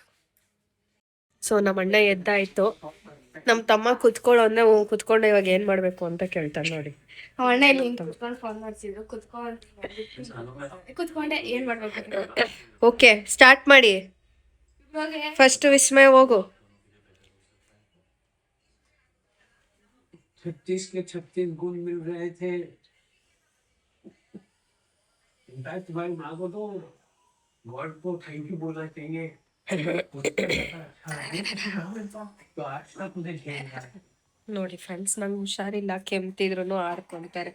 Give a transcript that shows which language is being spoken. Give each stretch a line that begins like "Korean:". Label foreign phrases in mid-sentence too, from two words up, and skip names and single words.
Kannada: ಸೊ ನಮ್ಮ ಅಣ್ಣ ಎದ್ದಾಯ್ತು, ನಮ್ಮ ತಮ್ಮ ಕುತ್ಕೊಳ್ಳೋನ್ನ ಕುತ್ಕೊಂಡು ಇವಾಗ ಏನ್ ಮಾಡ್ಬೇಕು ಅಂತ ಕೇಳ್ತಾನೆ ನೋಡಿ. ಅಣ್ಣ ಇಲ್ಲಿ ಕುತ್ಕೊಂಡು ಫೋನ್ ಮಾಡ್ತಿದ್ರು, ಕುತ್ಕೊಂಡೆ ಏನ್ ಮಾಡ್ಬೇಕು. ಓಕೆ, ಸ್ಟಾರ್ಟ್ ಮಾಡಿ. ಫಸ್ಟ್ ವಿಸ್ಮಯ ಹೋಗು.
Hindi: 36 के 36 गुण मिल रहे थे। इनफैक्ट भाई माँ को तो गॉड को
English: thank you
Hindi: बोलना चाहिए। तो आज तक मुझे
Kannada: ನೋಡಿ ಫ್ರೆಂಡ್ಸ್, ನಂಗೆ ಹುಷಾರಿಲ್ಲ, ಕೆಮ್ತಿದ್ರು ಆಡ್ಕೊಂತಾರೆ.